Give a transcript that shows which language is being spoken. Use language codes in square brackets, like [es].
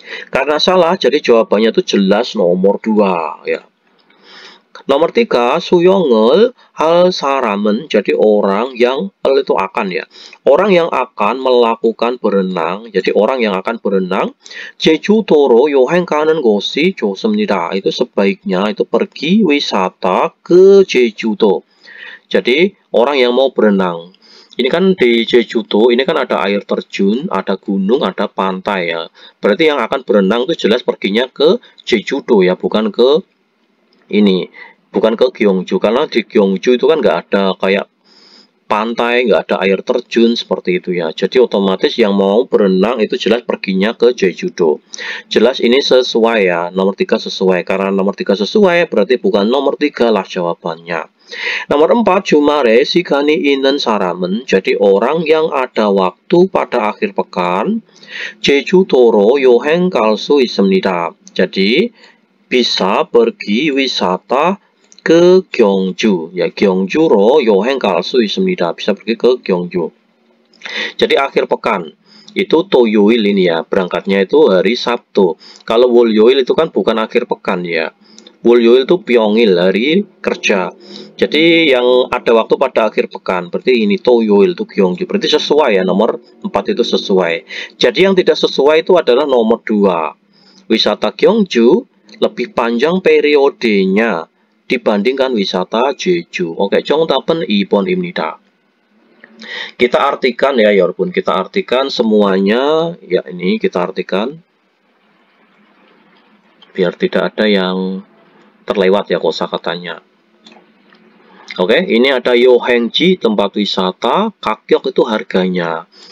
[id] Karena salah, jadi jawabannya itu jelas nomor 2 ya. Nomor 3, [ko] 수영을 할 사람은, [id] jadi orang yang itu akan ya. Orang yang akan melakukan berenang, jadi orang yang akan berenang. [ko] 제주도로 여행 가는 것이 좋습니다. [id] Itu sebaiknya itu pergi wisata ke Jeju-do. Jadi orang yang mau berenang. Ini kan di Jeju-do, ini kan ada air terjun, ada gunung, ada pantai ya. Berarti yang akan berenang itu jelas perginya ke Jeju-do ya, bukan ke ini. Bukan ke Gyeongju, karena di Gyeongju itu kan nggak ada kayak pantai, nggak ada air terjun seperti itu ya. Jadi otomatis yang mau berenang itu jelas perginya ke Jeju-do. Jelas ini sesuai ya, nomor 3 sesuai. Karena nomor 3 sesuai berarti bukan nomor 3 lah jawabannya. Nomor 4, [ko] 주말에 시간이 있는 사람은, [id] jadi orang yang ada waktu pada akhir pekan. [ko] 제주도로 여행 갈 수 있습니다. [id] Jadi bisa pergi wisata ke Gyeongju ya, [ko] Gyeongju로 여행 갈 수 있습니다. [id] Bisa pergi ke Gyeongju. Jadi akhir pekan itu 토요일 ini ya, berangkatnya itu hari Sabtu. Kalau 월요일 itu kan bukan akhir pekan ya. Wolyoil itu pyongil, hari kerja. Jadi yang ada waktu pada akhir pekan, berarti ini toyoil itu Gyeongju. Berarti sesuai ya, nomor 4 itu sesuai. Jadi yang tidak sesuai itu adalah nomor 2. Wisata Gyeongju lebih panjang periodenya dibandingkan wisata Jeju. [ko] Oke, 정답은 2번입니다. [id] Kita artikan ya, 여러분. Kita artikan semuanya. Ya, ini kita artikan. Biar tidak ada yang terlewat ya kosakatanya. Oke, ini ada Yohengji tempat wisata, Kakyok itu harganya.